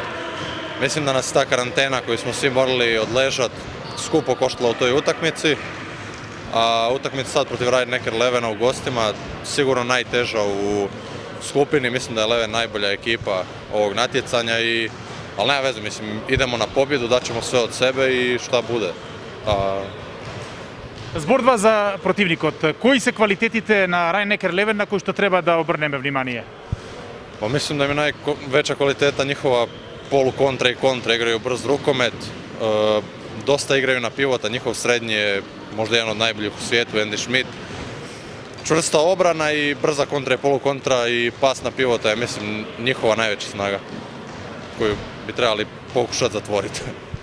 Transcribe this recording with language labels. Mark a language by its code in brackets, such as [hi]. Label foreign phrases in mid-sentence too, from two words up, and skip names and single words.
[hr] Mislim da nas ta karantena koju smo svi morali odležati skupo koštala u toj utakmici. A utakmica sad protiv Rhein-Neckar Levena u gostima sigurno najteža u skupini. Mislim da je Leven najbolja ekipa ovog natjecanja, ali nema veze, mislim, idemo na pobjedu, daćemo sve od sebe i šta bude. [mk] Зборува за противникот. Кои се квалитетите на Rhein-Neckar Leven на кои што треба да обрнеме внимание? [hr] Pa mislim da im je najveća kvaliteta njihova polukontra i kontra, igraju brz rukomet, dosta igraju na pivota, njihov srednji je možda jedan od najboljih u svijetu, Andy Schmidt. Čvrsta obrana i brza kontra i polukontra i pas na pivota je, mislim, njihova najveća snaga koju bi trebali pokušati zatvoriti.